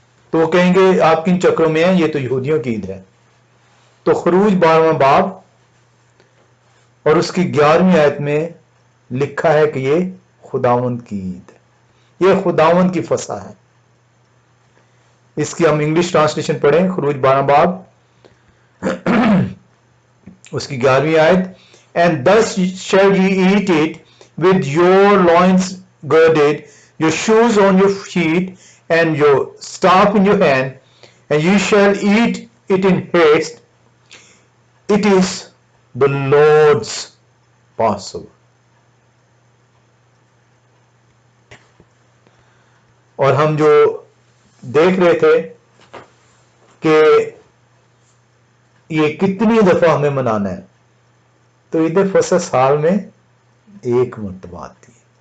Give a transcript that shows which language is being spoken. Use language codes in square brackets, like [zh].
[ur] تو وہ کہیں گے آپ کن چکروں میں ہیں، یہ تو یہودیوں کی عید ہے. تو خروج 12واں باب اور اس کی 11ویں آیت میں لکھا ہے کہ یہ خداوند کی عید ہے، یہ خداوند کی فسح ہے. اس کی ہم انگلش ٹرانسلیشن پڑھیں. خروج 12 باب اس کی 11ویں آیت. [en] And thus shall ye eat it with your loins girded, your shoes on your feet, and your staff in your hand, and ye shall eat it in haste. It is the Lord's Passover. [ur] اور ہم جو دیکھ رہے تھے کہ یہ کتنی دفعہ ہمیں منانا ہے، تو عید فصح سال میں ایک مرتبہ آتی ہے.